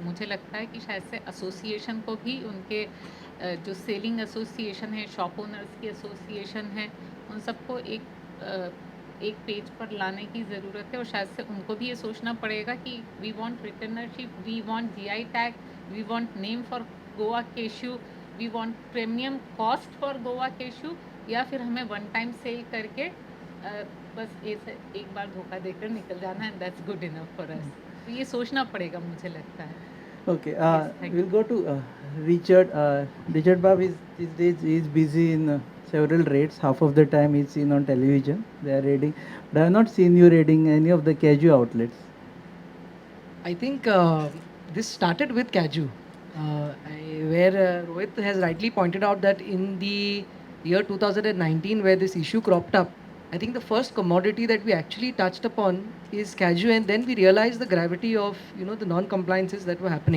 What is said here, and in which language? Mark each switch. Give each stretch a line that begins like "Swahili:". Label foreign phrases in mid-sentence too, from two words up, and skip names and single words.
Hindi: मुझे लगता है कि शायद से एसोसिएशन को भी उनके जो
English: selling association
Hindi: है,
English: shop owners
Hindi: की एसोसिएशन है, उन सबको एक पेज पर लाने की ज़रूरत है. और शायद से उनको भी ये सोचना पड़ेगा कि
English: we want returnership, we want GI tag, we want name for Goa cashew, we want premium cost for Goa cashew,
Hindi: या फिर हमें
English: one time sale
Hindi: करके बस ऐसे एक बार धोखा देकर निकल जाना है,
English: That's good enough for us.
Hindi: तो ये सोचना पड़ेगा मुझे लगता है.
English: Okay, Yes, thank we'll you. go to Richard. Richard Bab is these days is busy in several raids. Half of the time he's seen on television. They are raiding, but I have not seen you raiding any of the Cashew outlets. I think this started with Cashew, where Rohit has rightly pointed out that in the year 2019, where this issue cropped up, I think the first commodity that we actually touched upon is Cashew, and then we realized the gravity of the non-compliances that were happening.